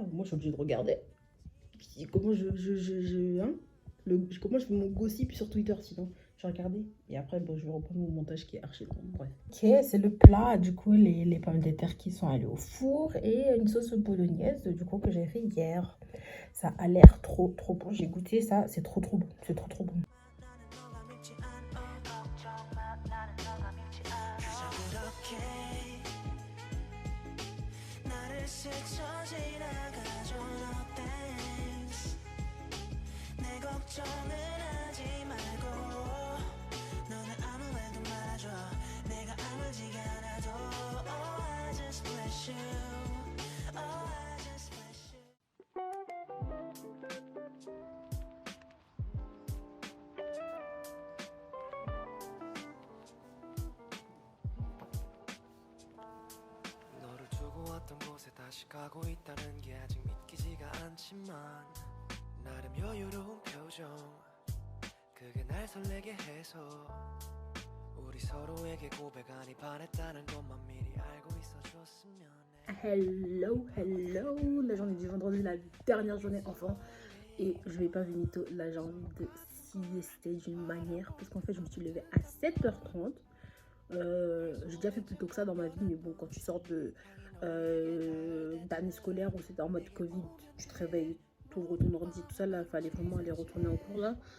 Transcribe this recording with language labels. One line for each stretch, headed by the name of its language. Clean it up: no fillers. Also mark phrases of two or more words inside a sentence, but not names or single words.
French: Moi, je suis obligée de regarder. Comment hein, comment je fais mon gossip sur Twitter sinon? Je vais regarder et après bon, je vais reprendre mon montage qui est archi long. Bref. Ok, c'est le plat. Du coup, les pommes de terre qui sont allées au four et une sauce bolognaise du coup que j'avais fait hier. Ça a l'air trop bon. J'ai goûté ça, c'est trop bon. C'est trop bon.
Korean: 걱정은 하지 말고 너는 아무 말도 말아줘 내가 아물지가 않아도
English: Oh I just bless you Oh I just bless you
Korean: 너를 두고 왔던 곳에 다시 가고 있다는 게 아직 믿기지가 않지만 나름 여유로운 표정 그게 날 설레게 해서 우리 서로에게 고백 아니 반했다는 것만 미리 알고 있어줬으면
French: Hello, la journée du vendredi, la dernière journée enfant. Et je vais pas mytho, là j'ai envie de siester d'une manière. Parce qu'en fait je me suis levée à 7h30. J'ai déjà fait plus tôt que ça dans ma vie. Mais bon, quand tu sors d'année scolaire où c'était en mode Covid, tu te réveilles, tu ouvres ton ordi, tout ça là, fallait vraiment aller retourner en cours là.